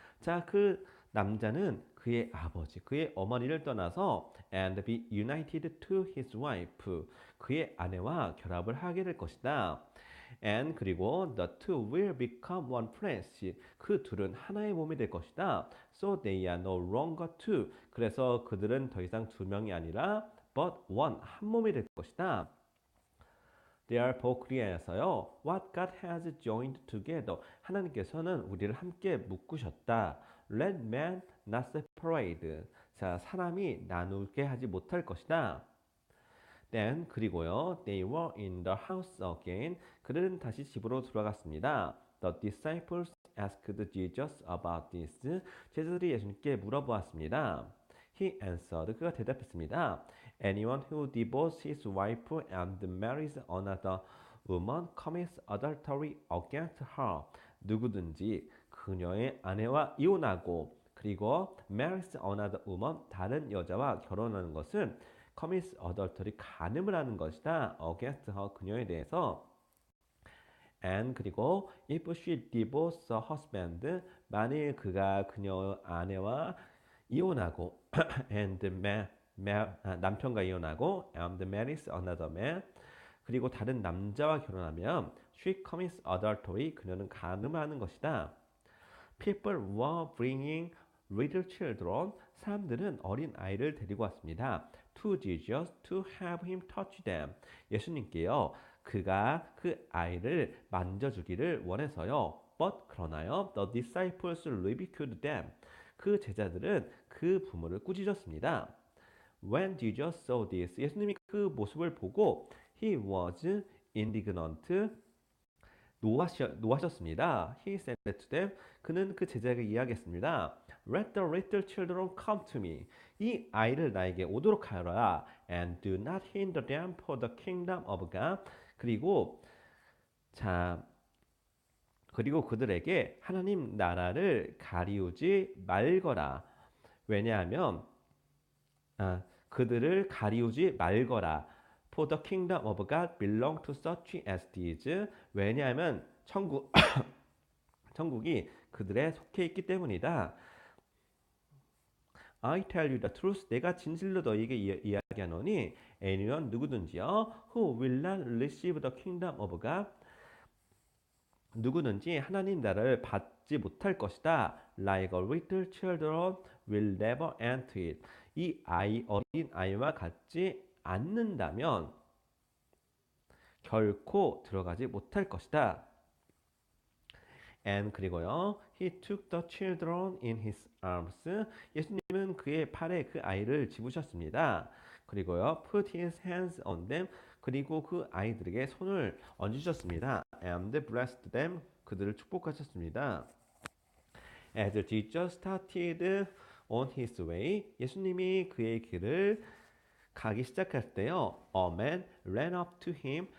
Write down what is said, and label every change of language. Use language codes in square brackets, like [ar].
[ko] 자, 그 남자는 그의 아버지, 그의 어머니를 떠나서 [en] and be united to his wife. [ko] 그의 아내와 결합을 하게 될 것이다. [en] And [ko] 그리고 [en] the two will become one flesh. [ko] 그 둘은 하나의 몸이 될 것이다. [en] So they are no longer two. [ko] 그래서 그들은 더 이상 두 명이 아니라 [en] but one, [ko] 한 몸이 될 것이다. [en] Therefore [ko] 그리하여서요 [en] what God has joined together, [ko] 하나님께서는 우리를 함께 묶으셨다. [en] Let man not separate. [ko] 자, 사람이 나누게 하지 못할 것이다. [en] Then [ko] 그리고요 [en] they were in the house again. [ko] 그들은 다시 집으로 돌아갔습니다. [en] The disciples asked Jesus about this. [ko] 제자들이 예수님께 물어보았습니다. [en] He answered. [ko] 그가 대답했습니다. [en] Anyone who divorces his wife and marries another woman commits adultery against her. [ko] 누구든지 그녀의 아내와 이혼하고 그리고 [en] marries another woman, [ko] 다른 여자와 결혼하는 것은 [en] commits adultery, [ko] 간음을 하는 것이다. [en] against her, [ko] 그녀에 대해서. And 그리고 [en] if she divorces her husband, [ko] 만일 그가 그녀 아내와 이혼하고 and 남편과 이혼하고 [en] and marries another man, [ko] 그리고 다른 남자와 결혼하면 [en] she commits adultery, [ko] 그녀는 간음하는 것이다. [en] People were bringing little children, [ko] 사람들은 어린 아이를 데리고 왔습니다. [en] To Jesus to have him touch them, [ko] 예수님께요 그가 그 아이를 만져주기를 원해서요. But 그러나요 [en] the disciples ridiculed them, [ko] 그 제자들은 그 부모를 꾸짖었습니다. [en] When Jesus saw this, [ko] 예수님이 그 모습을 보고 [en] he was indignant, [ko] 노하셨습니다. [en] He said to them, [ko] 그는 그 제자에게 이야기했습니다. [en] Let the little children come to me. [ko] 이 아이를 나에게 오도록 하여라. [en] And do not hinder them for the kingdom of God. [ko] 그리고 그들에게 하나님 나라를 가리우지 말거라. 왜냐하면 그들을 가리우지 말거라. [en] For the kingdom of God belong to such as these. [ko] 왜냐하면 천국이 그들에 속해 있기 때문이다. [en] I tell you the truth. [ko] 내가 진실로 너희에게 이야기하노니 [en] anyone [ko] 누구든지요 [en] who will not receive the kingdom of God [ko] 누구든지 하나님 나라를 받지 못할 것이다. [en] Like a little children will never enter it. [ko] 이 어린 아이와 같지 않는다면 결코 들어가지 못할 것이다. [en] And [ko] 그리고요, [en] he took the children in his arms. [ko] 예수님은 그의 팔에 그 아이를 집으셨습니다. 그리고요, [en] put his hands on them. [ko] 그리고 그 아이들에게 손을 얹으셨습니다. [en] And blessed them. [ko] 그들을 축복하셨습니다. [en] As Jesus started on his way, [ko] 예수님이 그의 길을 가기 시작할 때요, [en] a man ran up to him.